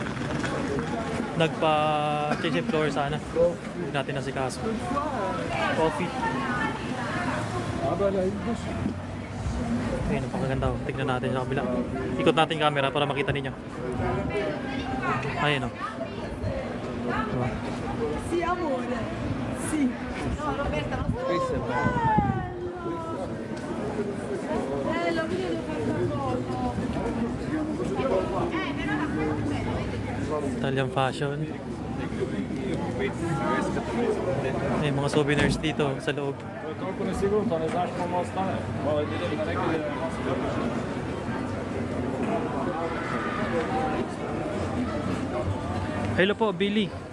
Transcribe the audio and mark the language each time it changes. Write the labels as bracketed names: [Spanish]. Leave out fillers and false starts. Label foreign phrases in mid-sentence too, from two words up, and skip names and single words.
[Filipino] Nagpa-change floor sana. Hindi natin nasikaso. Coffee. Ayun, napakaganda. Tignan natin sa kabila. Ikot natin yung camera para makita ninyo. Ayun o. Diba? [Italian] Si amore. Si. No, Roberta, non sto... Bello, mi devo fare una foto. Però la foto è bella. [English] Italian fashion. [Filipino] May mga souvenirs dito sa loob. Hello po, Billy.